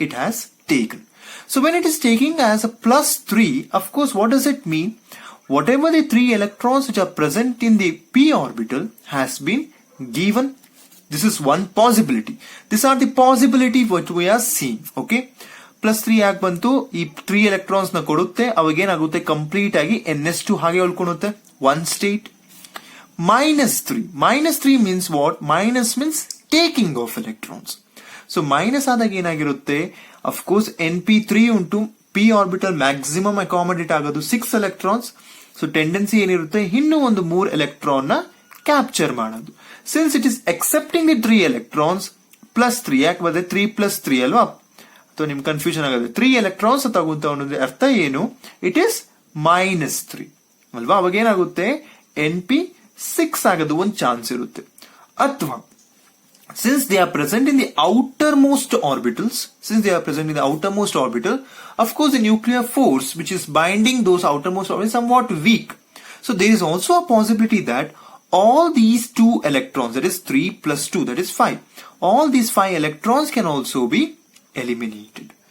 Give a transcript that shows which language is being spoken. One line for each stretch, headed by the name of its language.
English: It has taken. So when it is taking as a +3, of course, what does it mean? Whatever the 3 electrons which are present in the p orbital has been given. This is one possibility. These are the possibility what we are seeing.
Kannada: Okay, +3 ಯಾಕೆ ಬಂತು? ಈ 3 electrons ನ ಕೊಡುತ್ತೆ. ಅವಾಗೇನಾಗುತ್ತೆ? Complete ಆಗಿ NS2 ಹಾಗೆ ಉಳ್ಕೊಳ್ಳುತ್ತೆ.
English: One state. -3 means what? Minus means taking of electrons. So minus
Kannada: ಆದಾಗ ಏನಾಗಿರುತ್ತೆ?
English: Of course Np3 ಉಂಟು p orbital maximum accommodate ಆಗೋದು 6 electrons.
Kannada: So tendency ಏನಿರುತ್ತೆ? ಇನ್ನೂ ಒಂದು 3 electron ನ ಕ್ಯಾಪ್ಚರ್ ಮಾಡೋದು.
English: Since it is accepting the 3 electrons,
Kannada: +3 ಯಾಕೆ ಬಂದ್ರೆ 3 + 3 ಅಲ್ವಾ? ಅಥವಾ ನಿಮ್ ಕನ್ಫ್ಯೂಷನ್ ಆಗುತ್ತೆ. 3 electrons ತಗೊಂತ ಅನ್ನೋದ್ರ ಅರ್ಥ ಏನು?
English: it is -3
Kannada: ಅಲ್ವಾ? ಅವಾಗ ಏನಾಗುತ್ತೆ? Np6 ಆಗೋದು ಒಂದು ಚಾನ್ಸ್ ಇರುತ್ತೆ.
English: ಅಥವಾ since they are present in the outermost orbitals, of course the nuclear force which is binding those outermost orbitals is somewhat weak. So there is also a possibility that all these 2 electrons, that is 3 + 2, that is 5, all these 5 electrons can also be eliminated.